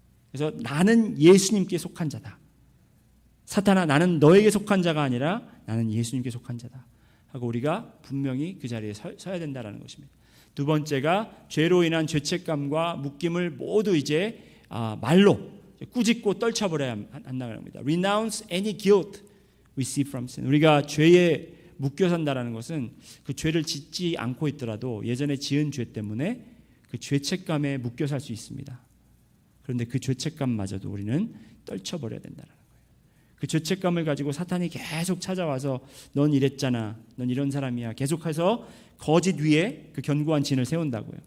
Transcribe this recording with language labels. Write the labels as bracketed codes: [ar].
[ko] 그래서 나는 예수님께 속한 자다. 사탄아, 나는 너에게 속한 자가 아니라 나는 예수님께 속한 자다 하고 우리가 분명히 그 자리에 서야 된다는 것입니다. 두 번째가 죄로 인한 죄책감과 묶임을 모두 이제 말로 꾸짖고 떨쳐버려야 한다는 겁니다. [en] Renounce any guilt we see from sin. [ko] 우리가 죄에 묶여 산다는 것은 그 죄를 짓지 않고 있더라도 예전에 지은 죄 때문에 그 죄책감에 묶여 살 수 있습니다. 그런데 그 죄책감마저도 우리는 떨쳐버려야 된다는 거예요. 그 죄책감을 가지고 사탄이 계속 찾아와서 넌 이랬잖아, 넌 이런 사람이야 계속해서 거짓 위에 그 견고한 진을 세운다고요.